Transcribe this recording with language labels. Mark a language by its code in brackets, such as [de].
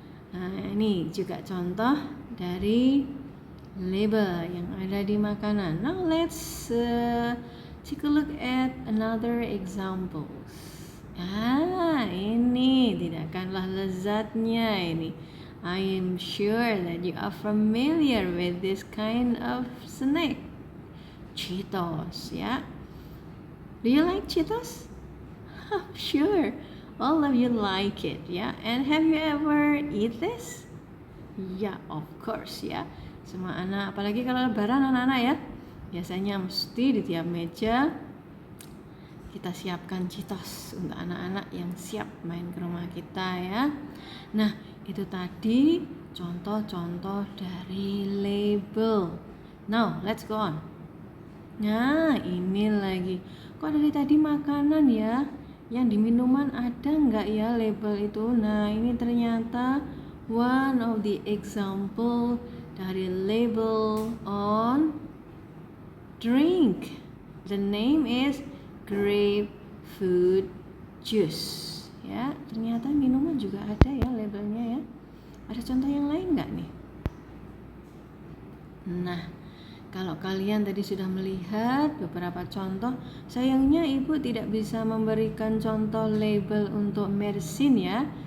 [id] Nah ini juga contoh dari label yang ada di makanan. [en] Now let's take a look at another examples. [id] Ini tidak kalah lezatnya ini. [en] I am sure that you are familiar with this kind of snack, Cheetos ya. Do you like Cheetos? Sure, all of you like it ya. And have you ever eat this? Ya, of course ya. [id] Semua anak, apalagi kalau lebaran anak-anak ya, biasanya mesti di tiap meja kita siapkan Cheetos untuk anak-anak yang siap main ke rumah kita ya. Nah itu tadi contoh-contoh dari label. [en] Now let's go on. [id] Nah, ini lagi. Kok dari tadi makanan ya? Yang di minuman ada nggak ya label itu? Nah, ini ternyata [en] one of the example [id] dari label [en] on drink. The name is grapefruit juice. [id] Ya, ternyata minuman juga ada ya labelnya ya. Ada contoh yang lain nggak nih? Nah, kalau kalian tadi sudah melihat beberapa contoh, sayangnya Ibu tidak bisa memberikan contoh label untuk medicine ya.